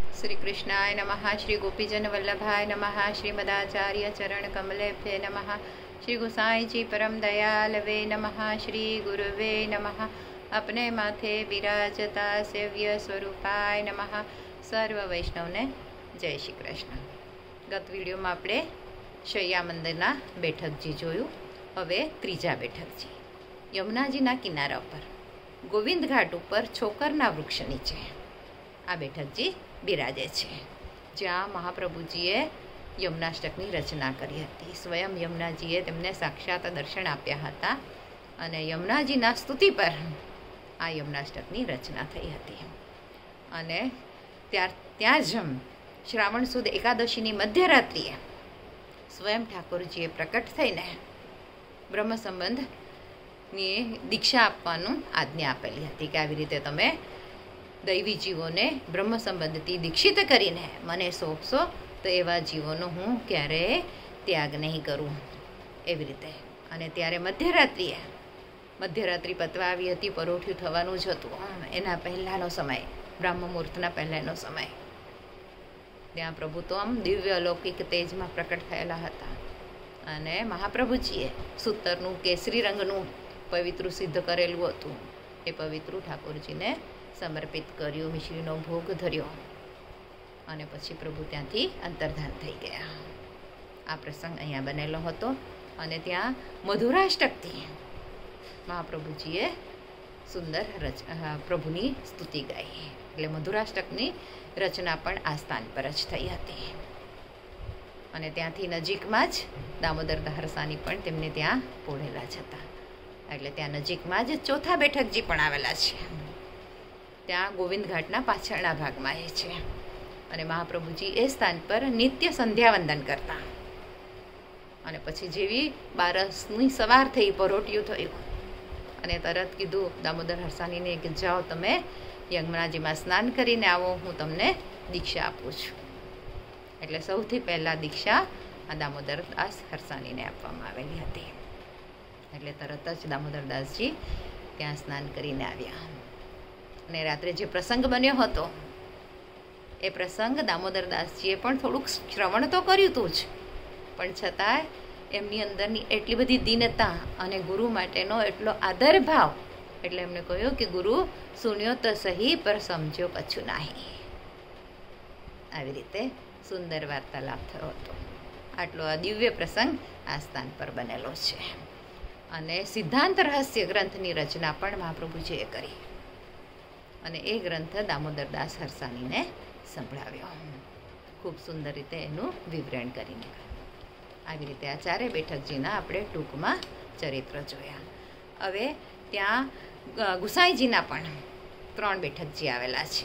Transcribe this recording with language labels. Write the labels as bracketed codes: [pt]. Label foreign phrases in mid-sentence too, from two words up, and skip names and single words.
[sa] श्री कृष्णाय नमः। श्री गोपीजन वल्लभाय नमः। श्रीमदाचार्य चरण कमलेभ्ये नमः। श्री गोसाई जी परम दयालवे नमः। श्री गुरुवे नमः। [hi] अपने माथे विराजता [sa] सेव्य स्वरूपाय नमः। [gu] સર્વ વૈષ્ણવ ને જય શ્રી કૃષ્ણ। ગત વીડિયો મેં આપણે શૈયા મંદિરના બેઠકજી જોયું। હવે ત્રીજા બેઠકજી યમુનાજીના કિનારા પર ગોવિંદ ઘાટ પર છોકરના વૃક્ષ નીચે આ બેઠકજી બિરાજે છે, જ્યાં મહાપ્રભુજીએ યમુનાષ્ટકની રચના કરી હતી। સ્વયં યમુનાજીએ તેમને સાક્ષાત દર્શન આપ્યા હતા અને યમુનાજીના સ્તુતિ પર આ યમુનાષ્ટકની રચના થઈ હતી। અને ત્યાં જ શ્રાવણ સુદ એકાદશીની મધ્યરાત્રિએ સ્વયં ઠાકુરજીએ પ્રકટ થઈને બ્રહ્મ સંબંધની દીક્ષા આપવાનું આજ્ઞા આપેલી હતી કે આવી રીતે તમે દૈવી જીવોને બ્રહ્મ સંબંધથી દીક્ષિત કરીને મને સોંપશો તો એવા જીવોનો હું ક્યારેય ત્યાગ નહીં કરું એવી રીતે। અને ત્યારે મધ્યરાત્રિ પતવા આવી હતી, પરોઠિયું થવાનું જ હતું। એના પહેલાનો સમય, બ્રાહ્મ મુહૂર્તના પહેલાનો સમય, ત્યાં પ્રભુ તો આમ દિવ્ય અલૌકિક તેજ મેં પ્રકટ થયેલા હતા અને મહાપ્રભુજીએ સૂતરનું કેસરી રંગનું પવિત્રુ સિદ્ધ કરેલું હતું। એ પવિત્રુ ઠાકુરજીને સમર્પિત કર્યું, મિશ્રીનો ભોગ ધર્યો અને પછી પ્રભુ ત્યાંથી અંતર્ધાન થઈ ગયા। આ પ્રસંગ અહીંયા બનેલો હતો અને ત્યાં મધુરાષ્ટકથી મહાપ્રભુજીએ સુંદર પ્રભુની સ્તુતિ ગાઈ, એટલે મધુરાષ્ટકની રચના પણ આ સ્થાન પર જ થઈ હતી। અને ત્યાંથી નજીકમાં જ દામોદર હરસાની પણ તેમને ત્યાં પોઢેલા જ હતા, એટલે ત્યાં નજીકમાં જ ચોથા બેઠકજી પણ આવેલા છે। ત્યા ગોવિંદ ઘાટના પાછળના ભાગમાં છે અને મહાપ્રભુજી એ સ્થાન પર નિત્ય સંધ્યાવંદન કરતા અને પછી જેવી બારસની સવાર થઈ, પરોઠિયું થયું અને તરત કીધું દામોદર હરસાનીને કે જાઓ તમે યમુનાજીમાં સ્નાન કરીને આવો, હું તમને દીક્ષા આપું છું। એટલે સૌથી પહેલા દીક્ષા આ દામોદર દાસ હરસાનીને આપવામાં આવેલી હતી। એટલે તરત જ દામોદર દાસજી ત્યાં સ્નાન કરીને આવ્યા ને રાત્રે જે પ્રસંગ બન્યો હતો એ પ્રસંગ દામોદરદાસજીએ પણ થોડુંક શ્રવણ તો કર્યું તું જ, પણ છતાંય એમની અંદરની એટલી બધી દીનતા અને ગુરુ માટેનો એટલો આદર ભાવ, એટલે એમણે કહ્યું કિ [bra] गुरु सुन्यो तो सही पर समज्यो कछु नहीं। [gu] આવી રીતે સુંદર વાર્તાલાપ થયો હતો। આટલો આ દિવ્ય પ્રસંગ આ સ્થાન પર બનેલો છે અને સિદ્ધાંત રહસ્ય ગ્રંથની રચના પણ મહાપ્રભુજીએ કરી અને એ ગ્રંથ દામોદરદાસ હરસાણીને સંભળાવ્યો। ખૂબ સુંદર રીતે એનું વિવરણ કરીને આવી રીતે આ ચારે બેઠકજીના આપણે ટૂંકમાં ચરિત્ર જોયા। હવે ત્યાં ગુસાઈજીના પણ 3 બેઠકજી આવેલા છે।